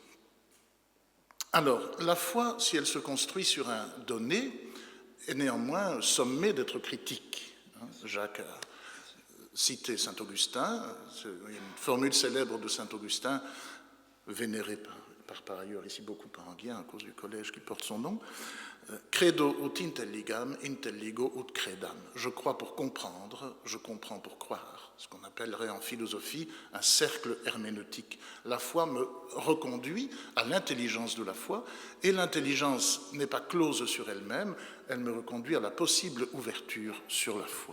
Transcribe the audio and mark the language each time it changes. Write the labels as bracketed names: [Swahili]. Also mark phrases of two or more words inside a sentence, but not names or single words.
[French] Alors, la foi, si elle se construit sur un donné, est néanmoins sommée d'être critique. Jacques a cité saint Augustin, une formule célèbre de saint Augustin, vénérée par ailleurs ici beaucoup par Enghien à cause du collège qui porte son nom, [Latin] credo ut intelligam, intelligo ut credam. [French] Je crois pour comprendre, je comprends pour croire. Ce qu'on appellerait en philosophie un cercle herméneutique. La foi me reconduit à l'intelligence de la foi, et l'intelligence n'est pas close sur elle-même, elle me reconduit à la possible ouverture sur la foi.